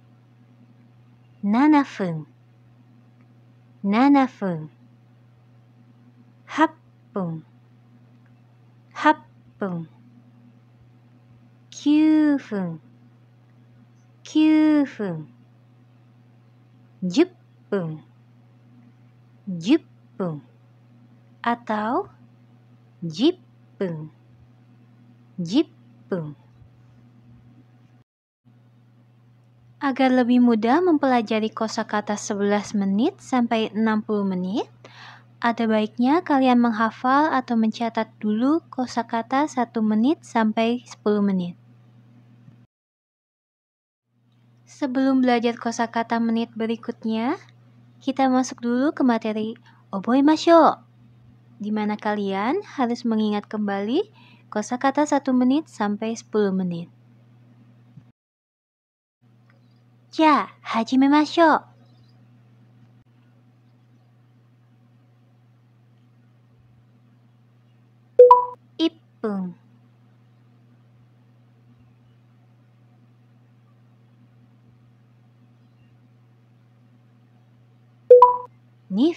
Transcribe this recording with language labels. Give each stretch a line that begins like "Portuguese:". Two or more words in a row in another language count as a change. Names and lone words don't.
Japanese: 7 分 7分 8分 8分 9分 9分 10分 10分 atau 10分 10分.
Indonesian: Agar lebih mudah mempelajari kosakata 11 menit sampai 60 menit, ada baiknya kalian menghafal atau mencatat dulu kosakata 1 menit sampai 10 menit. Sebelum belajar kosakata menit berikutnya, kita masuk dulu ke materi Oboimashou, di mana kalian harus mengingat kembali kosakata 1 menit sampai 10 menit.
Japanese: じゃあ、始めましょう。1分。2